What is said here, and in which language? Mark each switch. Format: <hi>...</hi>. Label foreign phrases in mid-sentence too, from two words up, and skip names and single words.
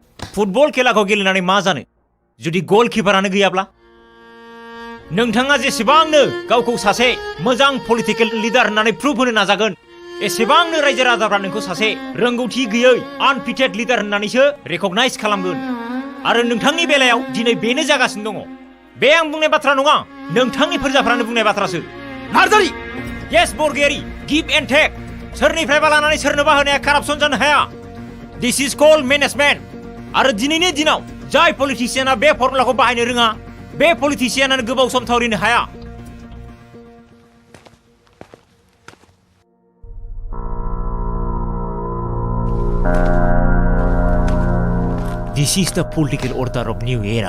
<brx>फुटबल खेलाखौ गेलेनानै मा जानो जुदि गलकिपारानो गैयाब्ला नोंथाङा जेसेबांनो गावखौ सासे मोजां</brx> <en>political leader</en> <brx>होननानै प्रुभ होनो नाजागोन एसेबांनो रायजो राजाफ्रा नोंखौ सासे रोंगौथि गैयै</brx> <en>unfitted leader</en> <brx>होननानैसो रेकगनाइज खालामगोन आरो नोंथांनि बेलायाव दिनै बेनो जागासिनो दङ बे आं बुंनाय बाथ्रा नङा नोंथांनि फोरजाफ्रानो बुंनाय बाथ्रासो नार्जारी येस बरगयारी</brx> <en>give and take</en> <brx>सोरनिफ्रायबा लानानै सोरनोबा होनाया कारापसन जानो हाया</brx> <en>this is called management</en> <brx>आरो दिनैनि दिनाव जाय पलिटिशियाना बे फर्मुलाखौ बाहायनो रोङा बे पलिटिशियानानो गोबाव सम थावरिनो हाया</brx> <en>This is the political order of new era.</en>